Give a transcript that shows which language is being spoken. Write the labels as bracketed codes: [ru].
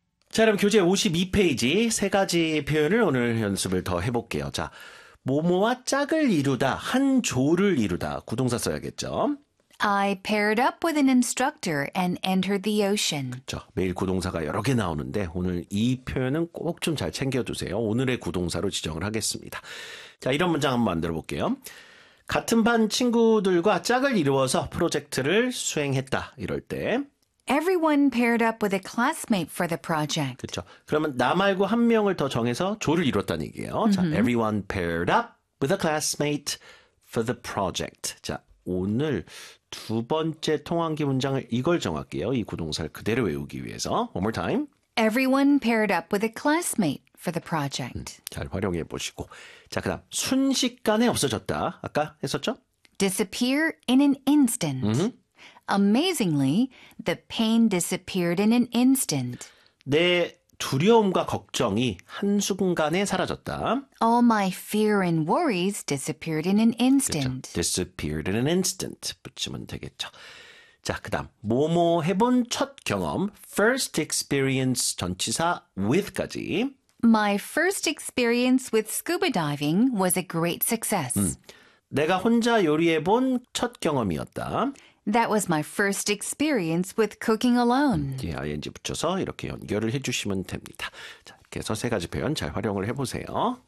[ko] 자, 그럼 교재 52페이지 세 가지 표현을 오늘 연습을 더 해볼게요. 자, 모모와 짝을 이루다, 한 조를 이루다, 구동사 써야겠죠. [en] I paired up with an instructor and entered the ocean. [ko] 그렇죠. 매일 구동사가 여러 개 나오는데 오늘 이 표현은 꼭 좀 잘 챙겨두세요. 오늘의 구동사로 지정을 하겠습니다. 자, 이런 문장 한번 만들어볼게요. 같은 반 친구들과 짝을 이루어서 프로젝트를 수행했다. 이럴 때 [en] Everyone paired up with a classmate for the project. [ko] 그렇죠. 그러면 나 말고 한 명을 더 정해서 조를 이뤘다는 얘기예요. Mm-hmm. [en] 자, everyone paired up with a classmate for the project. [ko] 자, 오늘 두 번째 통환기 문장을 이걸 정할게요. 이 구동사를 그대로 외우기 위해서. [en] One more time. Everyone paired up with a classmate. For the project. [ko] 잘 활용해 보시고. 자, 그다음 순식간에 없어졌다. 아까 했었죠? [en] Disappear in an instant. Mm-hmm. Amazingly, the pain disappeared in an instant. [ko] 내 두려움과 걱정이 한순간에 사라졌다. [en] All my fear and worries disappeared in an instant. [ko] 그쵸? [en] Disappeared in an instant. [ko] 붙이면 되겠죠. 자, 그다음 뭐뭐 해본 첫 경험. [en] First experience 전치사 with까지. My first experience with scuba diving was a great success. [ko] 내가 혼자 요리해본 첫 경험이었다. [en] That was my first experience with cooking alone. [ko] 예, ing 붙여서 이렇게 연결을 해주시면 됩니다. 자, 이렇게 해서 세 가지 표현 잘 활용을 해보세요.